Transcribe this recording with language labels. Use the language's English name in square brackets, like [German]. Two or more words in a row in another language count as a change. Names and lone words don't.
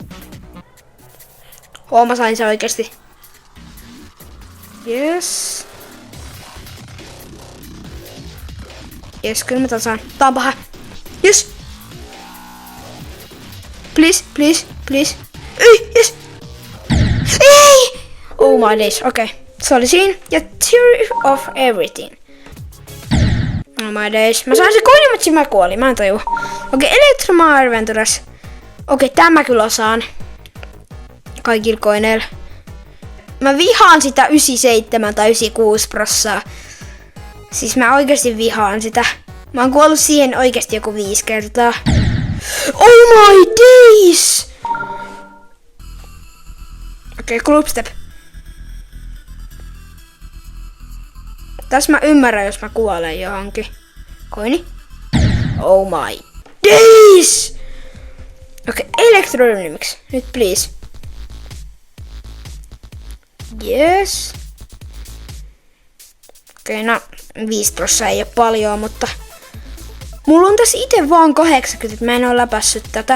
[Finnish] Mä sain sen oikeesti. Yes. Jes, kyllä mä tän saan. Tää on paha. Yes. [English] Please. Ei, yes. [Finnish] Ei! [English] Oh my days, [Finnish] okei. Se oli siinä. [English] Ja Theory of Everything. Oh my days. [Finnish] Mä sain se koini, mutta mä kuolin. Mä en tajua. Okei, Electroma Adventures. Okei, tämä kyllä osaan. Kaikilla koineilla. Mä vihaan sitä 97 tai 96%. Siis mä oikeesti vihaan sitä. Mä oon kuollut siihen oikeesti joku 5 kertaa. [English] Oh my days! [Finnish] Okei, Gloopstep. Tässä mä ymmärrän, jos mä kuolen johonkin. Koini. [English] Oh my days! [Finnish] Okei, Electrodynamics. Nyt please. [English] Yes. [Finnish] Okei, no 5% ei oo paljon, mutta mulla on tässä ite vaan 80, mä en oo läpässyt tätä.